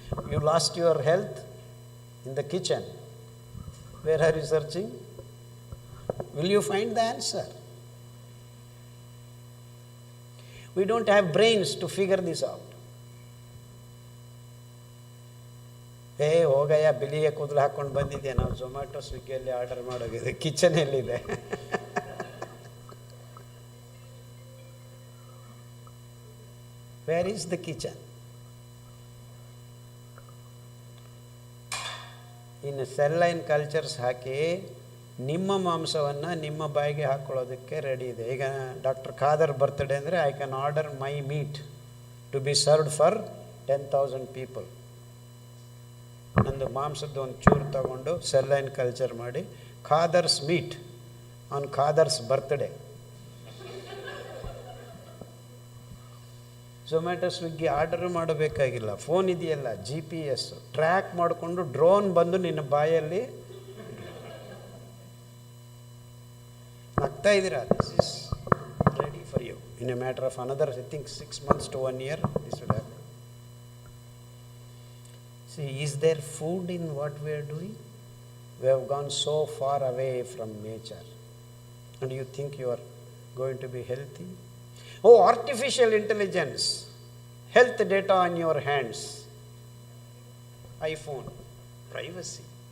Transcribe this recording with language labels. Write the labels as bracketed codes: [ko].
[en] You lost your health in the kitchen. Where are you searching? Will you find the answer? We don't have brains to figure this out. [kn] ಹೋಗಯ್ಯ, ಬಿಳಿಯ ಕೂದಲು ಹಾಕ್ಕೊಂಡು ಬಂದಿದ್ದೆ, ನಾವು Zomato ಸ್ವಿಗ್ಗಿಯಲ್ಲಿ order ಮಾಡೋಗಿದೆ, ಕಿಚನಲ್ಲಿದೆ. [en] Where is the kitchen? [kn] ಇನ್ನು cell line cultures ಹಾಕಿ ನಿಮ್ಮ ಮಾಂಸವನ್ನು ನಿಮ್ಮ ಬಾಯಿಗೆ ಹಾಕ್ಕೊಳ್ಳೋದಕ್ಕೆ ರೆಡಿ ಇದೆ. ಈಗ ಡಾಕ್ಟರ್ ಖಾದರ್ ಬರ್ತ್ಡೇ ಅಂದರೆ [en] I can order my meat to be served for 10,000 people. [kn] ನಂದು ಮಾಂಸದ್ದು ಒಂದು ಚೂರು ತಗೊಂಡು ಸೆಲ್ಲೈನ್ ಕಲ್ಚರ್ ಮಾಡಿ [en] Khader's meat on Khader's birthday. [kn] Zomato Swiggy order ಮಾಡಬೇಕಾಗಿಲ್ಲ, ಫೋನ್ ಇದೆಯಲ್ಲ, GPS ಟ್ರ್ಯಾಕ್ ಮಾಡಿಕೊಂಡು ಡ್ರೋನ್ ಬಂದು ನಿನ್ನ ಬಾಯಲ್ಲಿ ಆಗ್ತಾ ಇದ್ದೀರಾ. [en] This is ready for you in a matter of another I think 6 months to 1 year this will happen. See, is there food in what we are doing? We have gone so far away from nature. And you think you are going to be healthy? Oh, artificial intelligence, health data on your hands, iPhone, privacy.